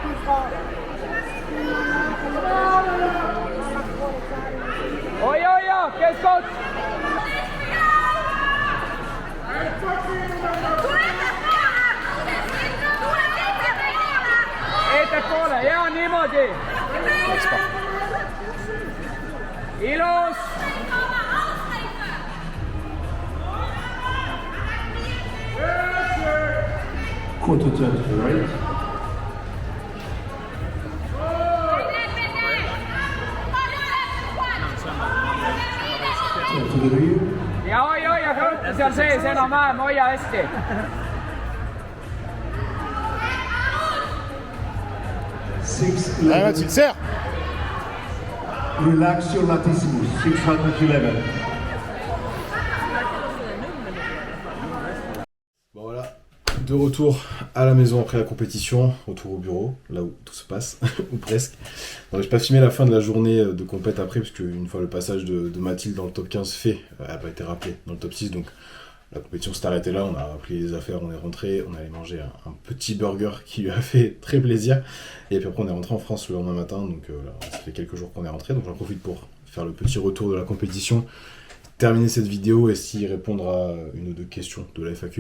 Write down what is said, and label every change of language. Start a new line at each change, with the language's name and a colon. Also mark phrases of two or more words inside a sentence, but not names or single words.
Estonian: Hoia, keskots! Ettepoole, ja niimoodi! Ilus!
English: Quarter turn to the right. Turn to the rear.
Estonian: Ja hoia kõrtu seal sees enam-vähem, hoia hästi!
French: Allez Mathilde, serre!
English: Relax your latissimus. 611.
French: Bon voilà, de retour à la maison après la compétition, retour au bureau, là où tout se passe, ou presque. Bon, j'ai pas filmé la fin de la journée de compète après, parce qu'une fois le passage de Mathilde dans le top 15 fait, elle n'a pas été rappelée dans le top 6, donc la compétition s'est arrêtée là, on a pris les affaires, on est rentré, on est allé manger un petit burger qui lui a fait très plaisir, et puis après on est rentré en France le lendemain matin, donc là, ça fait quelques jours qu'on est rentré, donc j'en profite pour faire le petit retour de la compétition, terminer cette vidéo et s'y répondre à une ou deux questions de la FAQ.